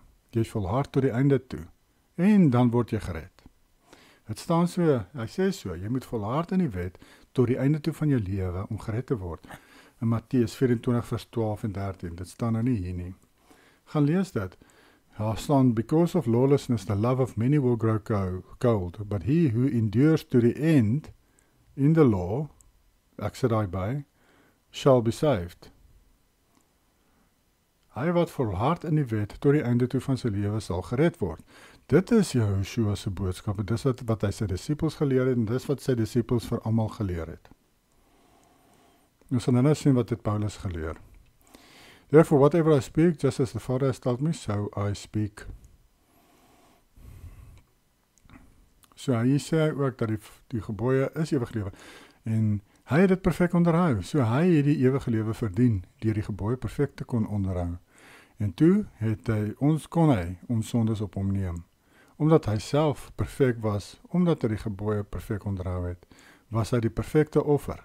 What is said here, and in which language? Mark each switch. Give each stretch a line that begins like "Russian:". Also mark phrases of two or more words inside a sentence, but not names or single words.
Afrikaans: Jy is volhard tot die einde toe. En dan word jy gered. Het staan so, hy sê so, jy moet volhard in die wet tot die einde toe van jou lewe om gered te word. In Matteus 24 vers 12 en 13, dit staan nou nie hier nie. Gaan lees dit. Daar staan,
English: because of lawlessness the love of many will grow cold, but he who endures to the end in the law,
Afrikaans: ek sê daai by,
English: shall be saved.
Afrikaans: Hy wat volhard in die wet tot die einde toe van sy lewe sal gered word. Dit is Joshua se boodskap, dis wat hy sy disippels geleer het, en dis wat sy disippels vir almal geleer het. Ons sal nou sien wat het Paulus geleer.
English: Therefore, whatever I speak, just as the Father has told me, so I speak.
Afrikaans: So hy sê ook dat die gebooie is ewig lewe, en hy het dit perfek onderhou, so hy het die ewige lewe verdien, deur die gebooie perfek te kon onderhou. En toe kon hy ons sondes op hom neem. Omdat hy self perfek was, omdat hy die gebooie perfek onderhou het, was hy die perfekte offer.